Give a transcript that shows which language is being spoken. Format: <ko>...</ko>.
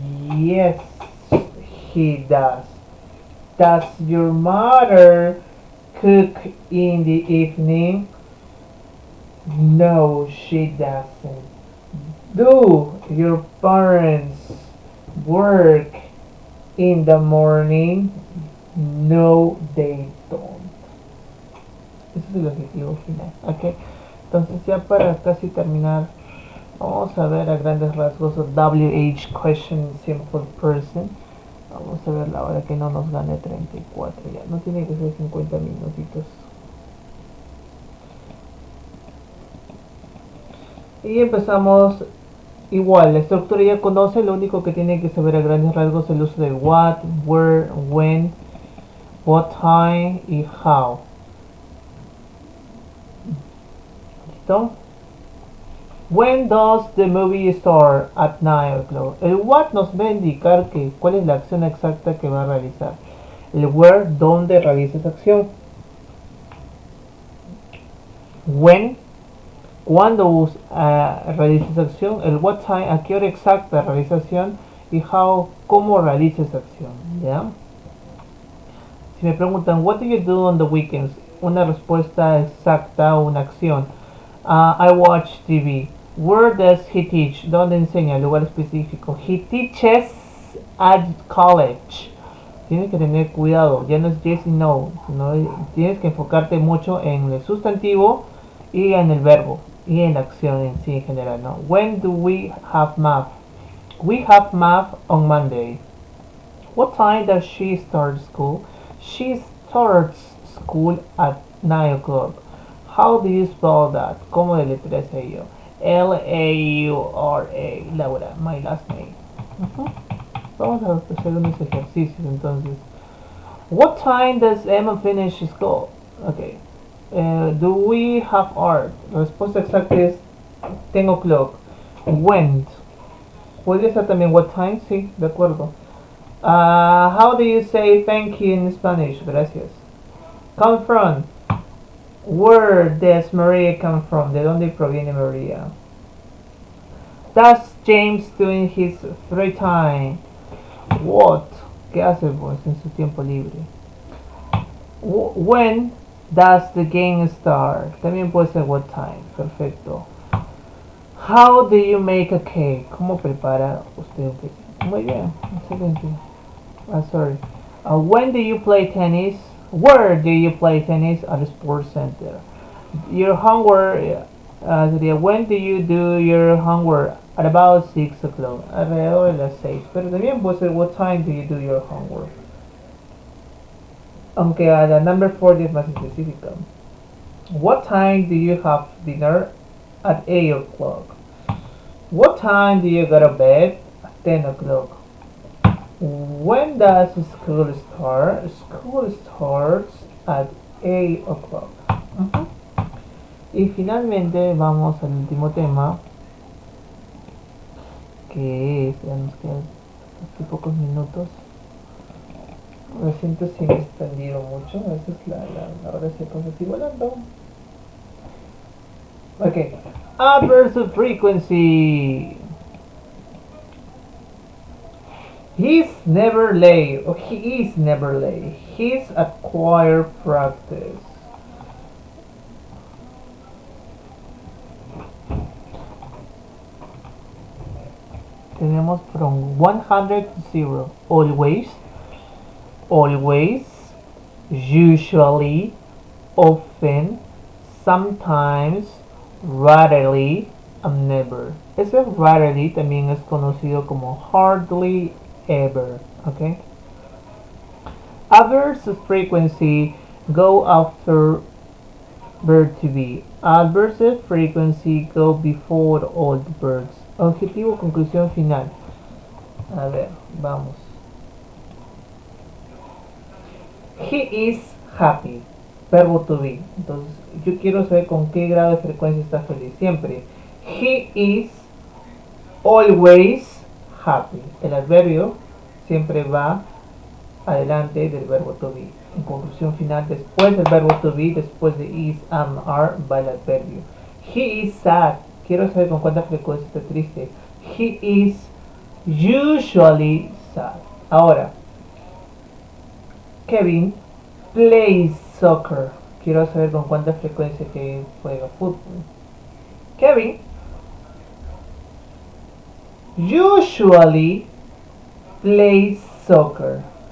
<en>Yes, he does. Does your mother cook in the evening? No, she doesn't. Do your parents work in the morning? No, they don't.</en> <es>Ese es el objetivo final. Okay. Entonces ya para casi terminar, vamos a ver a grandes rasgos el</es> <en>WH question simple person.</en> <es>Vamos a ver la hora que no nos gane 34 ya. No tiene que ser 50 minutitos. Y empezamos igual, la estructura ya conoce, lo único que tiene que saber a grandes rasgos es el uso de what, where, when, what time y how. ¿Listo?</es> <en>When does the movie start? At 9 o'clock.</en> <es>El what nos va a indicar que cuál es la acción exacta que va a realizar. El where, dónde realiza esa acción. When, cuándo realiza esa acción. El what time, a qué hora exacta realiza acción. Y how, cómo realiza esa acción. ¿Ya? Si me preguntan,</es> <en>what do you do on the weekends?</en> <es>una respuesta exacta o una acción.</es> <en>I watch TV. Where does he teach?</en> <es>¿Dónde enseña? Lugar específico.</es> <en>He teaches at college.</en> <es>Tienes que tener cuidado, ya no es yes y no, sino tienes que enfocarte mucho en el sustantivo y en el verbo y en la acción en sí en general, ¿no?</es> <en>When do we have math? We have math on Monday. What time does she start school? She starts school at 9 o'clock. How do you spell that?</en> <es>¿Cómo deletreas ello?</es> <en>Laura, Laura, my last name.</en> <es>Vamos a hacer unos ejercicios entonces.</es> <en>What time does Emma finish school? Okay. Do we have art?</en> <es>La respuesta exacta es</es> <en>10 o'clock. When?</en> <es>¿Podría ser también what time? Sí, de acuerdo.</es> <en>How do you say thank you in Spanish? Gracias. Come from. Where does Maria come from?</en> <es>¿De dónde proviene María?</es> <en>Does James do in his free time? What?</en> <es>¿Qué hace pues en su tiempo libre?</es> <en>When does the game start?</en> <es>También puede ser</es> <en>what time.</en> <es>Perfecto.</es> <en>How do you make a cake?</en> <es>¿Cómo prepara usted un cake? Muy bien, excelente.</es> <en>Sorry. When do you play tennis? Where do you play tennis? At the sports center. Your homework sería when do you do your homework? At about 6 o'clock.</en> <es>Alrededor de las 6. Pero también puede ser</es> <en>what time do you do your homework?</en> <es>Aunque la number 40 es más específica.</es> <en>What time do you have dinner? At 8 o'clock. What time do you go to bed? At 10 o'clock. When does school start? School starts at 8 o'clock.</en> <es>Y finalmente vamos al último tema, que es, ya nos quedan aquí pocos minutos. Lo siento si me he extendido mucho, a veces la hora se pasa así volando.</es> <en>Ok, adverbs of frequency. He's never late, or he is never late. He's acquired practice.</en> <es>Tenemos</es> <en>from 100 to 0. Always, always, usually, often, sometimes, rarely, and never.</en> <es>Ese rarely también es conocido como hardly ever.</es> <en>Okay. Adverbs of frequency go after verb to be. Adverbs of frequency go before all the verbs.</en> <es>Objetivo, conclusión final. A ver, vamos.</es> <en>He is happy.</en> <es>Verbo to be. Entonces, yo quiero saber con qué grado de frecuencia está feliz. Siempre.</es> <en>He is always happy.</en> <es>El adverbio siempre va adelante del verbo to be. En conclusión final, después del verbo to be, después de is, am, are, va el adverbio.</es> <en>He is sad.</en> <es>Quiero saber con cuánta frecuencia está triste.</es> <en>He is usually sad. Ahora, Kevin plays soccer.</en> <es>Quiero saber con cuánta frecuencia que juega fútbol.</es> <en>Kevin usually plays soccer.</en>